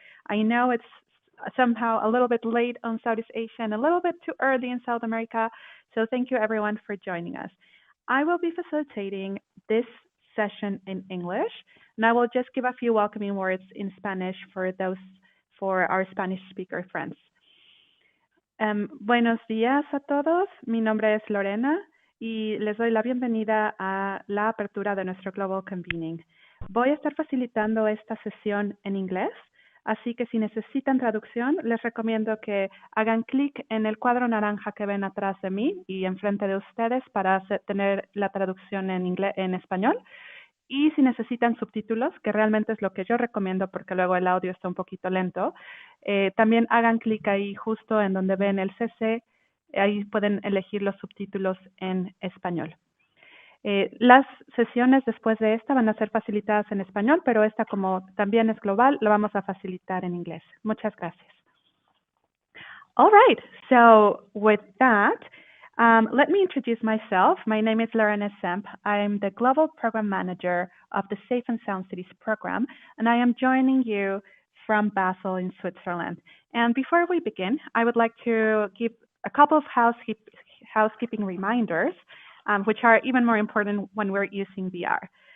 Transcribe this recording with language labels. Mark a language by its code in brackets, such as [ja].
[en] I know it's somehow a little bit late on Southeast Asia and a little bit too early in South America. So thank you, everyone, for joining us. I will be facilitating this session in English, and I will just give a few welcoming words in Spanish for our Spanish speaker friends. [es] Buenos días a todos. Mi nombre es Lorena y les doy la bienvenida a la apertura de nuestro Global Convening. Voy a estar facilitando esta sesión en inglés, así que si necesitan traducción, les recomiendo que hagan clic en el cuadro naranja que ven atrás de mí y enfrente de ustedes para tener la traducción en español. Y si necesitan subtítulos, que realmente es lo que yo recomiendo porque luego el audio está un poquito lento, también hagan clic ahí justo en donde ven el CC, ahí pueden elegir los subtítulos en español. Las sesiones después de esta van a ser facilitadas en español, pero esta como también es global, la vamos a facilitar en inglés. Muchas gracias. [en] All right, so with that, let me introduce myself. My name is Lorena Zemp. I'm the Global Program Manager of the Safe and Sound Cities program, and I am joining you from Basel in Switzerland. And before we begin, I would like to give a couple of housekeeping reminders, which are even more important when we're using VR.